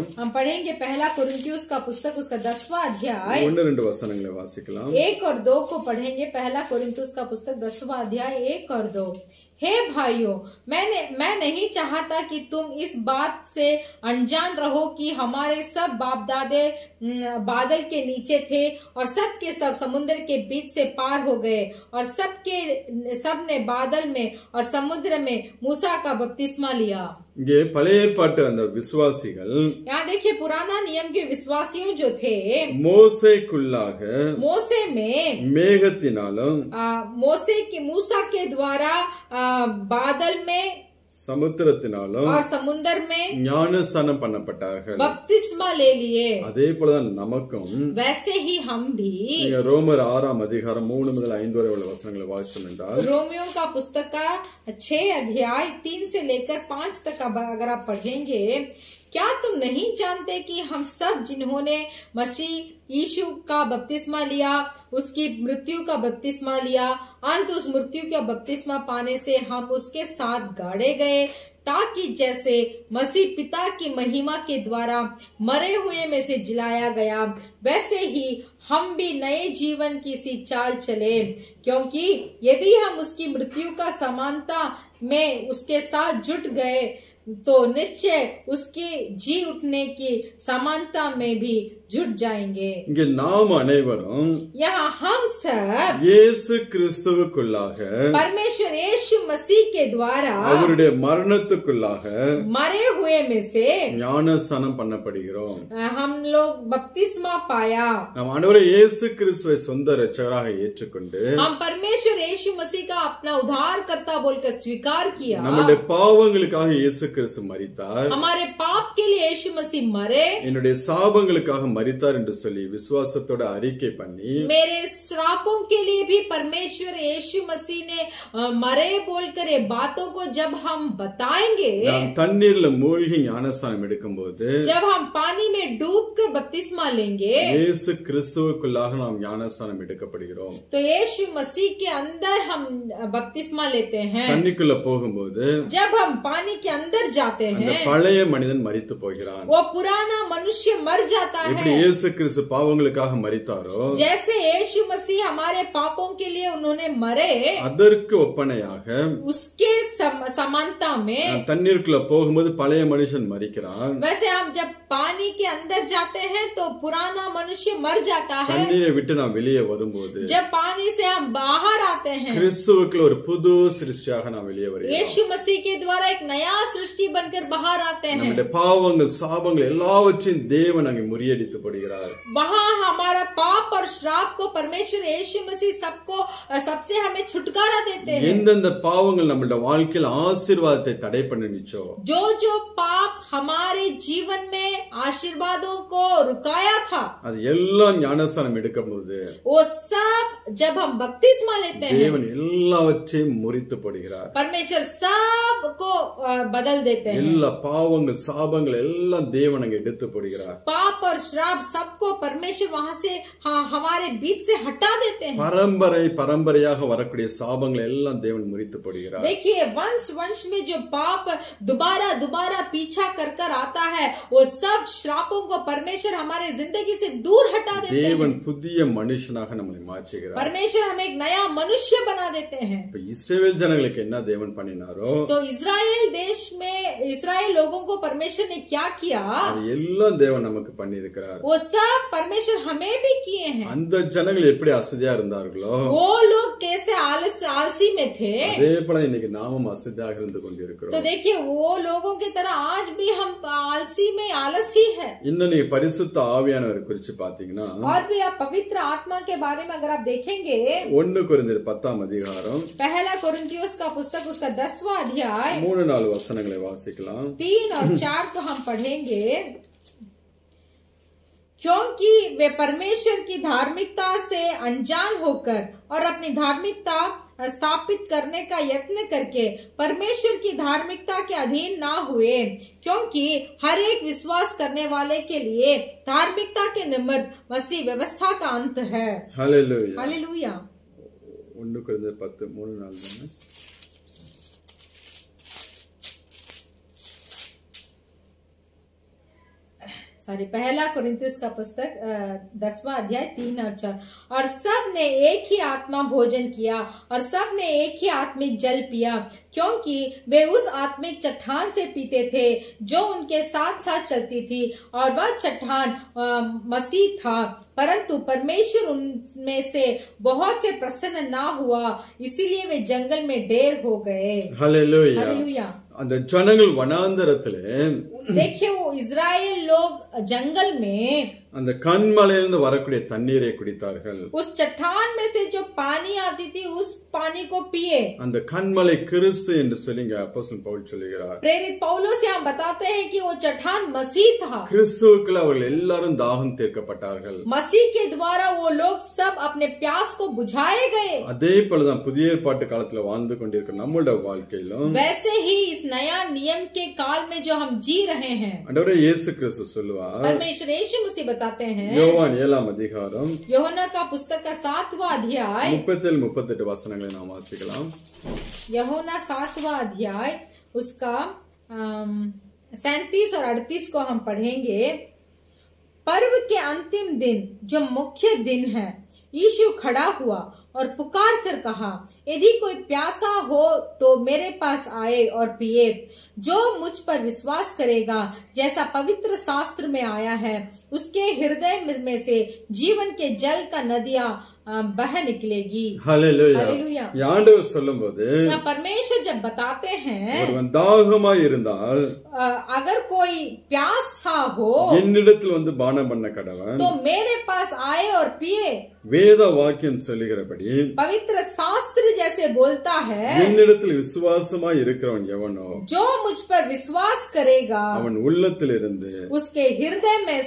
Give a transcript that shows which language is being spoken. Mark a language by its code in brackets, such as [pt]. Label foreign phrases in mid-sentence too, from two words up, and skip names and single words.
[hi] हम पढ़ेंगे पहला कोरिन्थियों का पुस्तक उसका 10वां अध्याय [ta] 1-2 वचनங்களை வாசிக்கலாம். [hi] 1 और 2 को पढ़ेंगे. पहला कोरिन्थियों का पुस्तक 10वां अध्याय 1 और 2. हे भाइयों, मैं नहीं चाहता कि तुम इस बात से अनजान रहो कि हमारे सब बाप दादे बादल के नीचे थे और सब के सब समुद्र के बीच से पार हो गए और सब ने बादल में और समुद्र में मूसा का बपतिस्मा लिया. [ta] இங்கே பழைய ஏற்பாட்டு அந்த விசுவாசிகள், [hi] यहाँ देखिए पुराना नियम के विश्वासियों जो थे, [ta] மோசேக்குள்ளாக [hi] मोसे में [ta] மேகத்தினாலும் [hi] मूसा के द्वारा बादल में [ta] சமுத்திரத்தினாலும் [hi] और समुद्र में [ta] ஞானஸ்தானம் பண்ணப்பட்டார்கள். [hi] बपतिस्मा ले लिए. [ta] அதே போலதான் நமக்கும் [hi] वैसे ही हम भी [ta] நீங்க ரோமர் 6 அதிகாரம் 3 முதல் 5 வரை உள்ள வசனங்களை வாசிச்சோம் என்றால், [hi] रोमियो का पुस्तक का 6 अध्याय 3 से लेकर 5 तक अगर आप पढ़ेंगे, क्या तुम नहीं जानते कि हम सब जिन्होंने मसीह यीशु का बपतिस्मा लिया, उसकी मृत्यु का बपतिस्मा लिया, अंत उस मृत्यु का बपतिस्मा पाने से हम उसके साथ गाड़े गए, ताकि जैसे मसीह पिता की महिमा के द्वारा मरे हुए में से जिलाया गया, वैसे ही हम भी नए जीवन की सी चाल चले. क्योंकि यदि हम उसकी मृत्यु का समानता में उसके साथ जुट गए तो निश्चय उसके जी उठने की समानता में भी जुट जाएंगे. [ta] இங்கே நாம் அனைவரும் [hi] यहाँ हम सब [ta] இயேசு கிறிஸ்துவுக்குள்ளாக [hi] परमेश्वर यीशु मसीह के द्वारा [ta] அவருடைய மரணத்துக்குள்ளாக [hi] मरे हुए में से [ta] ஞானஸ்தானம் பண்ணப்படுகிறோம். [hi] हम लोग बपतिस्मा पाया. [ta] நாம் ஆண்டவரே இயேசு கிறிஸ்துவை சொந்த இரட்சகராக ஏற்றுக்கொண்டு [hi] हम परमेश्वर यीशु मसीह का अपना उद्धारकर्ता बोलकर स्वीकार किया. [ta] நம்முடைய பாவங்களுக்காக இயேசு கிறிஸ்து மரித்தார். [hi] हमारे पाप के लिए यीशु मसीह मरे. [ta] என்னுடைய சாபங்களுக்காக மரித்தார் என்று சொல்லி விசுவாசத்தோட அறிக்கை பண்ணி [hi] मेरे श्रापों के लिए भी परमेश्वर यीशु मसीह ने मरे बोलकर ये बातों को जब हम बताएंगे, [ta] நாம் தண்ணீர்ல மூழ்கி ஞானஸ்நானம் எடுக்கும்போது [hi] जब हम पानी में डूब कर बपतिस्मा लेंगे, [ta] இயேசு கிறிஸ்துவுக்குள்ளாக நாம் ஞானஸ்நானம் எடுக்கப்படுகிறோம். [hi] तो यीशु मसीह के अंदर हम बपतिस्मा लेते हैं. [ta] தண்ணிக்குள்ள போகும்போது [hi] जब हम पानी के अंदर जाते [ta] அந்த [hi] हैं, [ta] பழைய மனிதன் மரித்து போகிறான். [hi] वो पुराना मनुष्य मर जाता [ta] எப்படி [hi] है. [ta] இயேசு கிறிஸ்து பாவங்களுக்காக மரித்தாரோ [hi] जैसे यीशु मसीह हमारे पापों के लिए उन्होंने मरे, [ta] அதற்கு ஒப்பனையாக [hi] उसके समानता में [ta] தண்ணீருக்குள்ள போகும்போது பழைய மனுஷன் மரிக்கிறான். [hi] वैसे हम जब पानी के अंदर जाते हैं तो पुराना मनुष्य मर जाता है. [ta] தண்ணீரை விட்டு நாம் வெளியே வரும்போது [hi] जब पानी से हम बाहर आते हैं, [ta] கிறிஸ்துவுக்குள்ள ஒரு புது சிருஷ்டியாக நாம் வெளியே வருகிறோம். [hi] यीशु मसीह के द्वारा एक नया सृष्टि बनकर बाहर आते हैं. [ta] நம்முடைய பாவங்கள் சாபங்கள் எல்லாவற்றையும் தேவன் அங்கே முறியடித்து போடுகிறார். [hi] वहाँ हमारा पाप और श्राप को परमेश्वर यीशु मसीह सबसे हमें छुटकारा देते हैं. [ta] எந்தெந்த பாவங்கள் நம்மளுடைய வாழ்க்கையில் ஆசீர்வாதத்தை தடை பண்ணிச்சோ, [hi] जो जो पाप हमारे जीवन में आशीर्वादों को रुकाया था, [ta] அது எல்லாம் ஞானஸ்நானம் எடுக்கும்போது [hi] वो सब जब हम बपतिस्मा लेते हैं, [ta] தேவன் எல்லாவற்றையும் முறித்து போடுகிறார். [hi] परमेश्वर सब को बदल देते हैं. [ta] எல்லா பாவங்கள் சாபங்கள் எல்லாம் தேவன் அங்கே எடுத்து போடுகிறார். [hi] पाप और श्राप सबको परमेश्वर वहाँ से हमारे बीच से हटा देते हैं. [ta] பரம்பரையாக வரக்கூடிய சாபங்களை எல்லாம் தேவன் முறித்து போடுகிறார். [hi] देखिए, वंश में जो पाप दोबारा पीछा कर आता है, वो सब श्रापों को परमेश्वर हमारे जिंदगी से दूर हटा देते हैं. [ta] தேவன் புதிய மனுஷனாக நம்மை மாற்றுகிறார். [hi] परमेश्वर हमें एक नया मनुष्य बना देते हैं. [ta] இப்ப இஸ்ரவேல் ஜனங்களுக்கு என்ன தேவன் பண்ணினாரோ [hi] तो इस्राएल देश में इस्राएल लोगों को परमेश्वर ने क्या किया, [ta] அது எல்லாம் தேவன் நமக்கு பண்ணி இருக்கிறார். [hi] वो सब परमेश्वर हमें भी किए हैं. [ta] அந்த ஜனங்கள் எப்படி அசதியா இருந்தார்களோ [hi] वो लोग कैसे आलसी में थे, [ta] அதே போல இன்னைக்கு நாமும் அசதியாக இருந்து கொண்டிருக்கிறோம். [hi] तो देखिए वो लोगों की तरह आज भी हम आलसी में आलस ही है. [ta] இன்னும் நீங்க பரிசுத்த ஆவியானவரை குறிச்சு பாத்தீங்கன்னா [hi] और भी आप पवित्र आत्मा के बारे में अगर आप देखेंगे, [ta] 1 கொரிந்தியர் 10 அதிகாரம் [hi] पहला कोरिन्थियोस का पुस्तक उसका 10वां अध्याय [ta] 3-4 வசனங்களை வாசிக்கலாம். [hi] 3 और 4 को हम पढ़ेंगे. क्योंकि वे परमेश्वर की धार्मिकता से अनजान होकर और अपनी धार्मिकता स्थापित करने का यत्न करके परमेश्वर की धार्मिकता के अधीन ना हुए, क्योंकि हर एक विश्वास करने वाले के लिए धार्मिकता के निमित्त मसीह व्यवस्था का अंत है. [ta] ஹல்லேலூயா. [hi] हालेलुया. [ta] 1 கொரிந்தியர் 10:3-4 [hi] पहला कोरिन्थियोस का पुस्तक 10वां अध्याय 3 और 4. और सब ने एक ही आत्मा भोजन किया और सब ने एक ही आत्मिक जल पिया, क्योंकि वे उस आत्मिक चट्टान से पीते थे जो उनके साथ साथ चलती थी, और वह चट्टान मसीह था. परंतु परमेश्वर उनमें से बहुत से प्रसन्न ना हुआ, इसीलिए वे जंगल में ढेर हो गए. [ta] ஹல்லேலூயா. [hi] हालेलुया. [ta] அந்த ஜனங்கள் வனாந்தரத்திலே [hi] देखिए वो इजराइल लोग जंगल में [ta] அந்த கண்மலையிலிருந்து வரக்கூடிய தண்ணீரை குடித்தார்கள். [hi] उस चट्टान में से जो पानी आती थी उस पानी को पिए. [ta] அந்த கண்மலை கிறிஸ்து என்று சொல்லிங்க அப்போஸ்தலன் பவுல் சொல்கிறார். [hi] प्रेरित पौलुस यहाँ बताते हैं कि वो चट्टान मसीह था. [ta] கிறிஸ்துவுக்குள்ள அவர்கள் எல்லாரும் தாகம் தீர்க்கப்பட்டார்கள். [hi] मसीह के द्वारा वो लोग सब अपने प्यास को बुझाए गए. [ta] அதே போலதான் புதிய ஏற்பாட்டு காலத்துல வாழ்ந்து கொண்டிருக்கிற நம்மளுடைய வாழ்க்கையிலும் [hi] वैसे ही इस नया नियम के काल में जो हम जी रहे हैं, [ta] ஆண்டவரே இயேசு கிறிஸ்து சொல்லுவார். [hi] परमेश्वर यीशु मसीह बताते हैं. [ta] யோவான் 7 அதிகாரம் [hi] யோहन्ना का पुस्तक का 7वां अध्याय [ta] 37-38 வசனங்களை நாம் வாசிக்கலாம். [hi] यूहन्ना 7वां अध्याय उसका 37 और 38 को हम पढ़ेंगे. पर्व के अंतिम दिन जो मुख्य दिन है, यीशु खड़ा हुआ और पुकार कर कहा, यदि कोई प्यासा हो तो मेरे पास आए और पिए. जो मुझ पर विश्वास करेगा, जैसा पवित्र शास्त्र में आया है, उसके हृदय में से जीवन के जल का नदियां बह निकलेगी. [ta] ஹல்லேலூயா. ஆண்டவர் சொல்லும்போது [hi] परमेश्वर जब बताते हैं, [ta] ஒருவன் தாகமாய் இருந்தால் [hi] अगर कोई प्यासा हो [ta] என்னிடத்தில் வந்து பானம் பண்ண கடவன், [hi] तो मेरे पास आए और पिए. [ta] வேத வாக்கியம் சொல்லுகிறபடி [hi] पवित्र शास्त्र जैसे बोलता है, [ta] என்னிடத்தில் விசுவாசமாய் இருக்கிறவன் எவனோ [hi] जो मुझ पर विश्वास करेगा [ta] அவன் உள்ளத்தில் இருந்து [hi] उसके हृदय में से